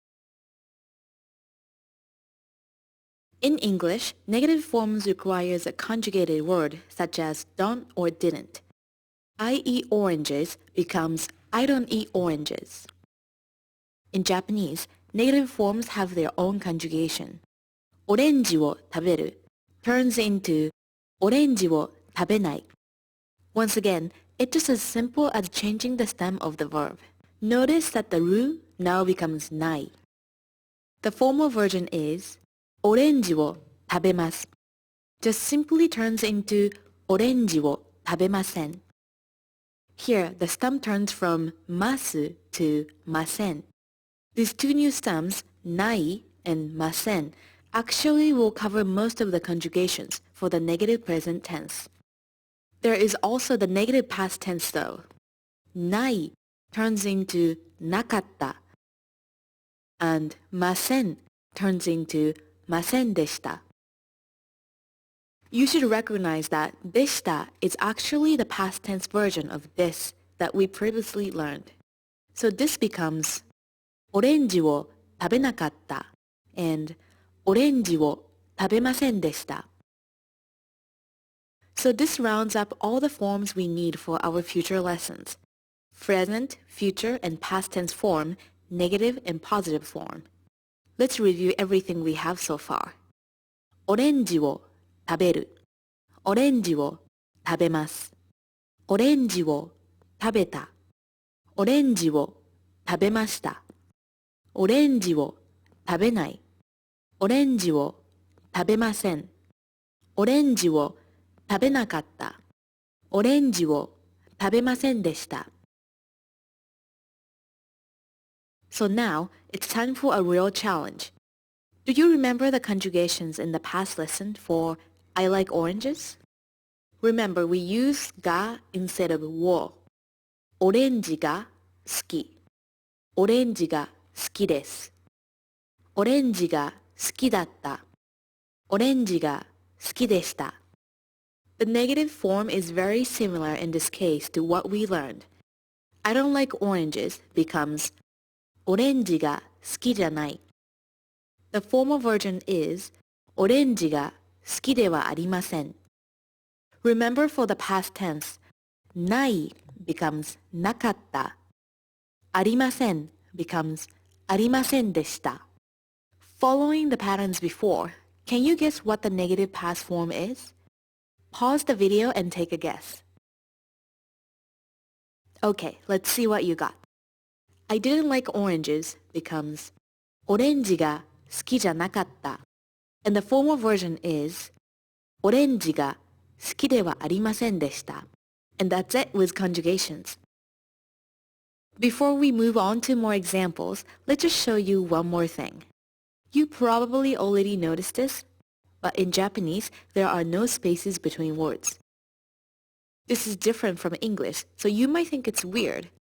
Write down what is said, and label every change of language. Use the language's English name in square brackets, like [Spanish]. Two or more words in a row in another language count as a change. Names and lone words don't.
[English] In English, negative forms requires a conjugated word such as don't or didn't. I eat oranges becomes I don't eat oranges. In Japanese, negative forms have their own conjugation. [Japanese] オレンジを食べる [English] turns into [Japanese] オレンジを食べない. [English] Once again, it's just as simple as changing the stem of the verb. Notice that the ru now becomes nai. The formal version is [Japanese] オレンジを食べます. [English] Just simply turns into [Japanese] オレンジを食べません. [English] Here, the stem turns from masu to masen. These two new stems, nai and masen, actually will cover most of the conjugations for the negative present tense. There is also the negative past tense though. Nai turns into nakatta, and masen turns into [Japanese] ませんでした. [English] You should recognize that deshita is actually the past tense version of this that we previously learned. So this becomes [Japanese] オレンジを食べなかった and オレンジを食べませんでした. [English] So this rounds up all the forms we need for our future lessons. Present, future, and past tense form, negative and positive form. Let's review everything we have so far. [Japanese] オレンジを食べる。オレンジを食べます. オレンジを食べた。オレンジを食べました. オレンジを食べない。オレンジを食べません. オレンジを食べなかった. オレンジを食べませんでした. [English] So now, it's time for a real challenge. Do you remember the conjugations in the past lesson for I like oranges? Remember, we use ga instead of wo. [Japanese] オレンジが好き。オレンジが好きです. オレンジが好きだった。オレンジが好きでした. [English] The negative form is very similar in this case to what we learned. I don't like oranges becomes [Japanese] オレンジが好きじゃない. [English] The formal version is [Japanese] オレンジが好きではありません. [English] Remember for the past tense, nai becomes nakatta. [Japanese] ありません becomes ありませんでした. [English] Following the patterns before, can you guess what the negative past form is? Pause the video and take a guess. Okay, let's see what you got. I didn't like oranges becomes [Japanese] オレンジが好きじゃなかった. [English] And the formal version is [Japanese] オレンジが好きではありませんでした. [English] And that's it with conjugations. Before we move on to more examples, let's just show you one more thing. You probably already noticed this, but in Japanese, there are no spaces between words. This is different from English, so you might think it's weird.